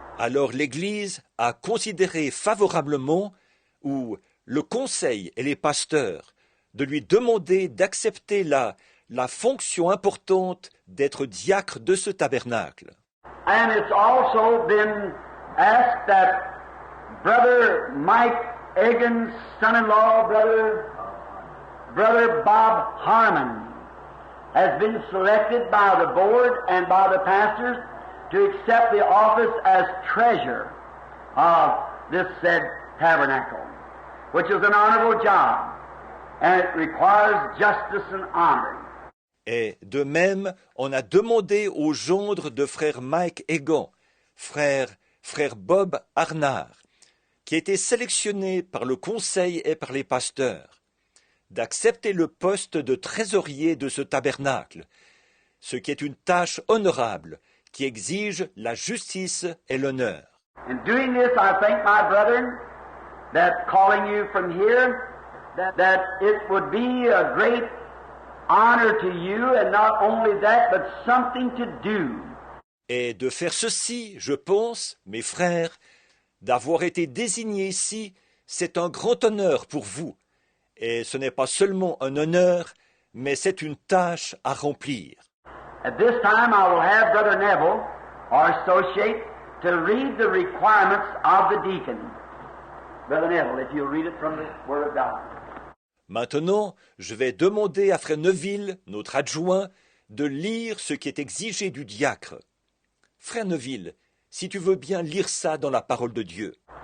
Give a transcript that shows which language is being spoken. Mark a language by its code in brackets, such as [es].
[fr] Alors l'Église a considéré favorablement, ou le conseil et les pasteurs, de lui demander d'accepter la fonction importante d'être diacre de ce tabernacle. [en] And it's also been asked that Brother Mike Egan's son-in-law, Brother Bob Harmon, has been selected by the board and by the pastors to accept the office as treasurer of this said tabernacle, which is an honorable job, and it requires justice and honor. [fr] Et de même, on a demandé au gendre de frère Mike Egan, frère Bob Arnard, qui a été sélectionné par le conseil et par les pasteurs, d'accepter le poste de trésorier de ce tabernacle, ce qui est une tâche honorable qui exige la justice et l'honneur. [en] In doing this, I think, my brethren, that calling you from here, that it would be a great honor to you, and not only that, but something to do. [fr] Et de faire ceci, je pense, mes frères, d'avoir été désignés ici, c'est un grand honneur pour vous. Et ce n'est pas seulement un honneur, mais c'est une tâche à remplir. [en] At this time, I will have Brother Neville, our associate, to read the requirements of the deacon. Brother Neville, if you'll read it from the Word of God. [fr] Maintenant, je vais demander à Frère Neville, notre adjoint, de lire ce qui est exigé du diacre. Frère Neville, si tu veux bien lire ça dans la parole de Dieu.